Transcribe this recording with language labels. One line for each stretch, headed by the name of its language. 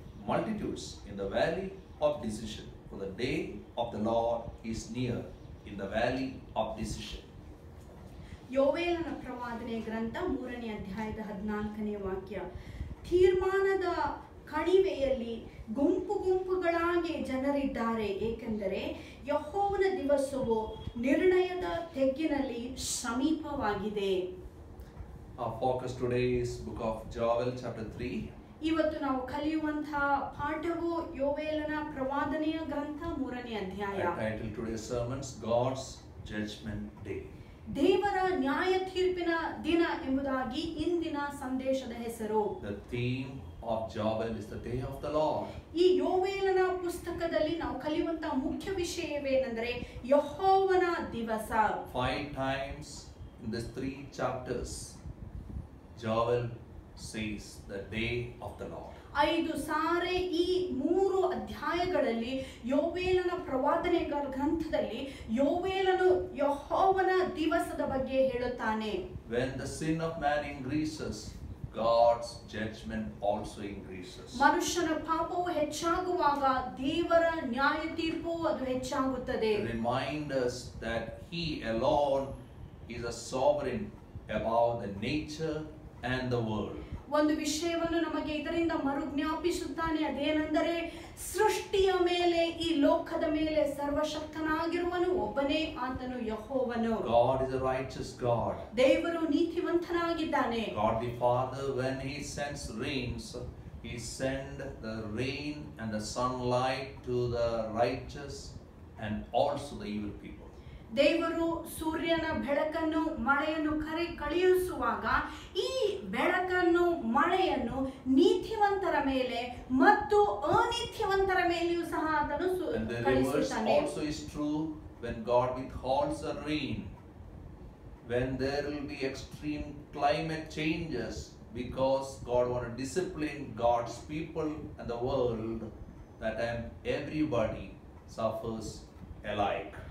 English: Multitudes in the valley of decision, for the day of the Lord is near in the valley of decision.
Kannada: ಯೋವೇಲನ ಪ್ರವಾದನೆ ಗ್ರಂಥ 3ನೇ ಅಧ್ಯಾಯದ 14ನೇ ವಾಕ್ಯ. ತೀರ್ಮಾನದ ಕಣಿವೆಯಲ್ಲಿ ಗುಂಪು ಗುಂಪುಗಳಾಗಿ ಜನರಿದ್ದಾರೆ, ಏಕೆಂದರೆ ಯೆಹೋವನ ದಿವಸವು ನಿರ್ಣಯದ ತೆಗ್ಗಿನಲ್ಲಿ ಸಮೀಪವಾಗಿದೆ.
English: Our focus today is Book of Joel, chapter 3.
Kannada: ಇವತ್ತು ನಾವು ಕಲಿಯುವಂತಹ ಪಾಠವು ಯೋವೇಲನ ಪ್ರವಾದನೆಯ ಗ್ರಂಥ 3ನೇ ಅಧ್ಯಾಯ.
English: I titled today's sermons God's Judgment Day.
Kannada: ದೇವರ ನ್ಯಾಯ ತೀರ್ಪಿನ ದಿನ ಎಂಬುದಾಗಿ ಇಂದಿನ ಸಂದೇಶದ ಹೆಸರು.
English: The theme of Joel is the day of the Lord.
Kannada: ಈ ಯೋವೇಲನ ಪುಸ್ತಕದಲ್ಲಿ ನಾವು ಕಲಿಯುವಂತಹ ಮುಖ್ಯ ವಿಷಯವೇನೆಂದರೆ ಯೆಹೋವನ ದಿವಸ.
English: 5 times in these 3 chapters, Joel says the day of the Lord.
Kannada: 5 ಸಾರಿ ಈ 3 ಅಧ್ಯಾಯಗಳಲ್ಲಿ ಯೋವೇಲನ ಪ್ರವಾದನೆ ಗ್ರಂಥದಲ್ಲಿ ಯೋವೇಲನು ಯೆಹೋವನ ದಿವಸದ ಬಗ್ಗೆ ಹೇಳುತ್ತಾನೆ.
English: When the sin of man increases, God's judgment also increases.
Kannada: ಮನುಷ್ಯನ ಪಾಪವು ಹೆಚ್ಚಾಗುವಾಗ ದೇವರ ನ್ಯಾಯ ತೀರ್ಪು ಅದು ಹೆಚ್ಚಾಗುತ್ತದೆ.
English: Remind us that He alone is a sovereign above the nature and the world.
Kannada: ಒಂದು ವಿಷಯವನ್ನು ನಮಗೆ ಇದರಿಂದ ಮರುಜ್ಞಾಪಿಸುತ್ತಾನೆ, ಅದೇನೆಂದರೆ ಸೃಷ್ಟಿಯ ಮೇಲೆ ಈ ಲೋಕದ ಮೇಲೆ ಸರ್ವಶಕ್ತನಾಗಿರುವನು ಒಬ್ಬನೇ, ಆತನು ಯೆಹೋವನು.
English: God is a righteous God.
Kannada: ದೇವರು ನೀತಿವಂತನಾಗಿದ್ದಾನೆ.
English: God the Father, when He sends rains, He sends the rain and the sunlight to the righteous and also the evil people.
Kannada: ದೇವರು ಸೂರ್ಯನ ಬೆಳಕನ್ನು ಮಳೆಯನ್ನು ಕಳುಹಿಸುವಾಗ ಈ ಬೆಳಕನ್ನು ಮಳೆಯನ್ನು ನೀತಿವಂತರ ಮೇಲೆ ಮತ್ತು ಅನೀತಿವಂತರ ಮೇಲೆಯೂ ಸಹ ಆತನು
English: And the reverse
Kannada: ಕಳುಹಿಸುತ್ತಾನೆ.
English: also is true when God withholds the rain, when there will be extreme climate changes, because God wants to discipline God's people and the world, that time everybody suffers alike.